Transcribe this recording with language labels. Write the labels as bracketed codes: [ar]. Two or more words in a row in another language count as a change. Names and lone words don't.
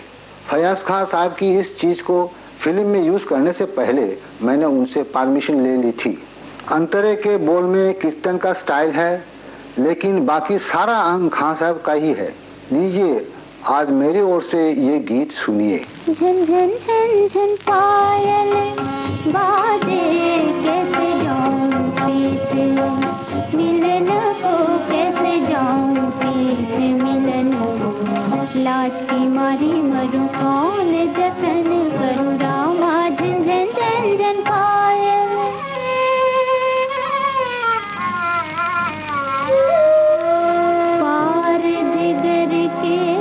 [hi] फयाज खां साहब की इस चीज को फिल्म में यूज करने से पहले मैंने उनसे परमिशन ले ली थी। अंतरे के बोल में कीर्तन का स्टाइल है, लेकिन बाकी सारा अंग खां साहब का ही है। लीजिए आज मेरी ओर से ये गीत सुनिए। झन झन झन झन पायल बाजे कैसे जाऊं प्रीत मिलन को, कैसे जाऊं प्रीत मिलन को, लाज की मारी मरूं कौन जतन करूं रामा। झन झन झन झन पायल पार जिगर के